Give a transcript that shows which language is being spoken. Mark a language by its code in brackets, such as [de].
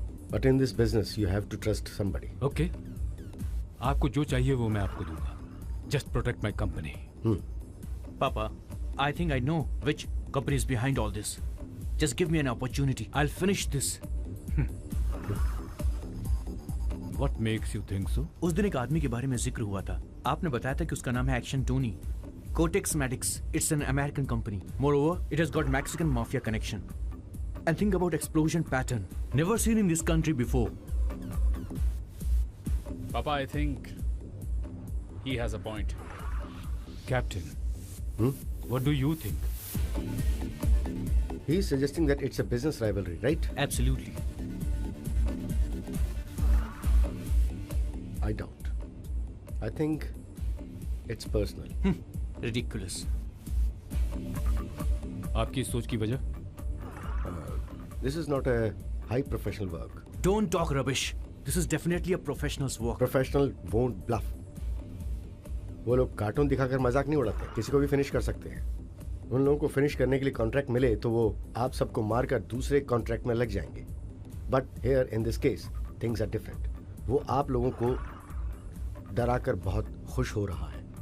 [en] But in this business, you have to trust somebody. Okay. [hi] आपको जो चाहिए वो मैं आपको दूंगा. [en] Just protect my company. Papa, I think I know which company is behind all this. Just give me an opportunity. I'll finish this. What makes you think so? [hi] उस दिन एक आदमी के बारे में जिक्र हुआ था. आपने बताया था कि उसका नाम है action Tony. [en] Cortex Medics. It's an American company. Moreover, it has got Mexican mafia connection. And think about explosion pattern. Never seen in this country before. Papa, I think he has a point. Captain. What do you think? He's suggesting that it's a business rivalry, right? Absolutely. I doubt. I think it's personal. Ridiculous. [hi] आपकी सोच की वजह? [en] This is not a high professional work. Don't talk rubbish. This is definitely a professional's work. Professional won't bluff. [hi] वो लोग cartoon दिखाकर मजाक नहीं उड़ाते. किसी को भी फिनिश कर सकते हैं. उन लोगों को फिनिश करने के लिए कॉन्ट्रैक्ट मिले तो वो आप सबको मारकर दूसरे कॉन्ट्रैक्ट में लग जाएंगे. [en] But here in this case things are different. [hi] वो आप लोगों को डराकर बहुत खुश हो रहा है.